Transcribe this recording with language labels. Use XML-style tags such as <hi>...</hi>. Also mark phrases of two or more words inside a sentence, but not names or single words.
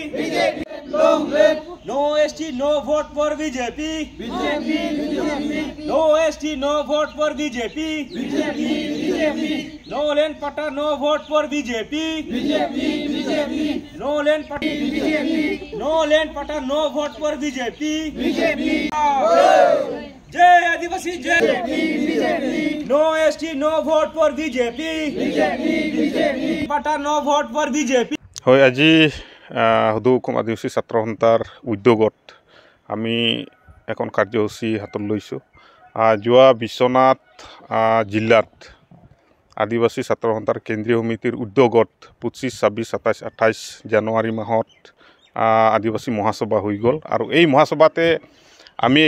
<en>No ST, no vote for BJP. No ST, no vote for BJP. No land pata, no vote for BJP. No land pata, no land pata, no vote for BJP.</en> <as>Jai Adivasi Jai.</as> <en>No ST, no vote for BJP. Pata, no vote for BJP.</en> <as>হয় আজি হুদু অসম আদিবাসী ছাত্ৰ সন্থাৰ উদ্যোগত আমি এখন কাৰ্যসূচী হাতত লৈছোঁ যোৱা বিশ্বনাথ জিলাত আদিবাসী ছাত্ৰ সন্থাৰ কেন্দ্ৰীয় সমিতিৰ উদ্যোগত 25, 26, 27, 28 জানুৱাৰী মাহত আদিবাসী মহাসভা হৈ গ'ল আৰু এই মহাসভাতে আমি</as>